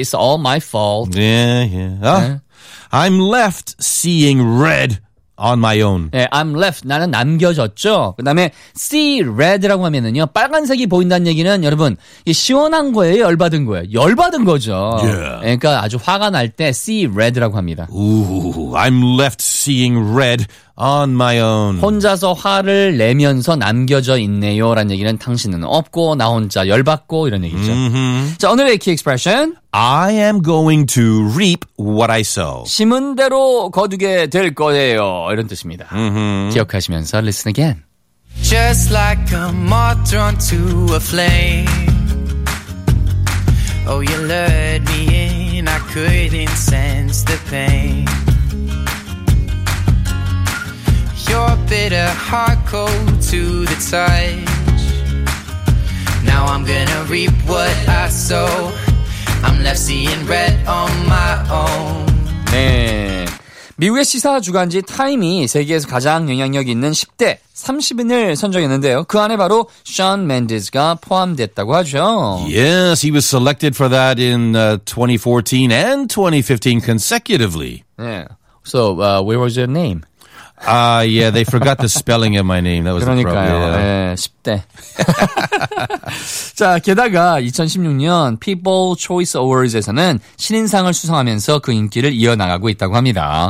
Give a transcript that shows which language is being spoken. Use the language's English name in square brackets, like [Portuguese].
[English] It's all my fault. Yeah, yeah. I'm left seeing red. On my own. [Korean] 네, [English] I'm left. [Korean] 나는 남겨졌죠. 그 다음에 see red라고 하면은요. 빨간색이 보인다는 얘기는 여러분 시원한 거예요? 열받은 거예요? 열받은 거죠. [English] Yeah. [Korean] 그러니까 아주 화가 날 때 see red라고 합니다. [English] Ooh, I'm left seeing red on my own. [Korean] 혼자서 화를 내면서 남겨져 있네요. 라는 얘기는 당신은 없고 나 혼자 열받고 이런 얘기죠. Mm-hmm. 자, 오늘의 key expression. [English] I am going to reap what I sow. [Korean] 심은 대로 거두게 될 거예요. 이런 뜻입니다. Mm-hmm. 기억하시면서 [English] listen again. Just like a moth drawn to a flame. Oh, you lured me in. I couldn't sense the pain. Your bitter heart cold to the touch. Now I'm gonna reap what I sow. I'm left seeing red on my own. 네. [Korean] 미국의 시사 주간지 타임이 세계에서 가장 영향력 있는 10대 30인을 선정했는데요. 그 안에 바로 Shawn Mendes가 포함됐다고 하죠. [English] Yes, he was selected for that in 2014 and 2015 consecutively. 네. So, where was your name? Yeah, they forgot the spelling of my name. That was [Korean] 그러니까요. [English] The problem. [Korean] 네, 10대. 자, 게다가 2016년 People's Choice Awards에서는 신인상을 수상하면서 그 인기를 이어나가고 있다고 합니다.